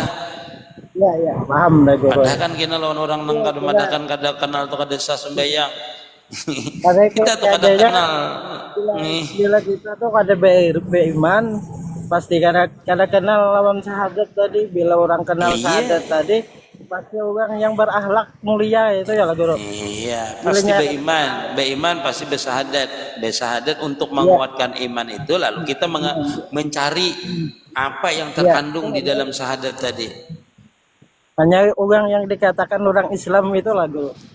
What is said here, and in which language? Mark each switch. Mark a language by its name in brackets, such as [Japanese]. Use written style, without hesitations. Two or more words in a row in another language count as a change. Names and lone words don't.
[Indonesian] Ya, paham dah gue. [Banjar] Padahal kan kita lawan orang nang kada madakan kada kenal atau kada sah sembahyang. Kita tuh kada kenal. Bila kita tuh kada beriman, pasti kada kenal lawan syahadat tadi. [Indonesian] Bila orang kenal syahadat tadi, pasti orang yang berakhlak mulia itu ya lah guru. Iya, pasti beriman pasti bersahadat untuk menguatkan iman itu. Lalu kita mencari apa yang terkandung di dalam syahadat tadi. Hanya orang yang dikatakan orang Islam itu lah guru.